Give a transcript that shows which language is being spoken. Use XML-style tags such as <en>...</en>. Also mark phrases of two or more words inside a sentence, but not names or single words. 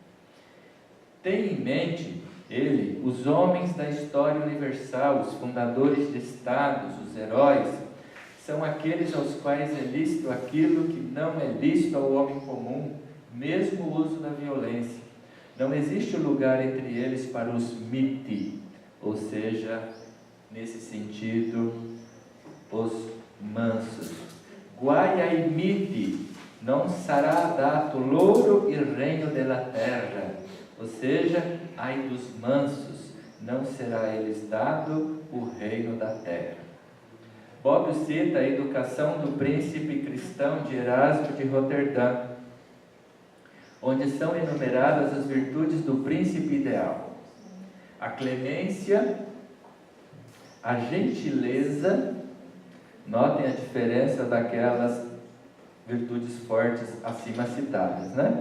<pt>Tem em mente ele os homens da história universal, os fundadores de estados, os heróis, são aqueles aos quais é lícito aquilo que não é lícito ao homem comum, mesmo o uso da violência. Não existe lugar entre eles para os miti, ou seja, nesse sentido, os mansos.</pt> <it>Guai miti, non sarà dato loro il regno della terra,</it> <pt>ou seja, ai dos mansos, não será eles dado o reino da terra. Bobbio cita a educação do príncipe cristão de Erasmo de Roterdã, onde são enumeradas as virtudes do príncipe ideal: a clemência, A gentileza, notem a diferença daquelas virtudes fortes acima citadas, né?</pt>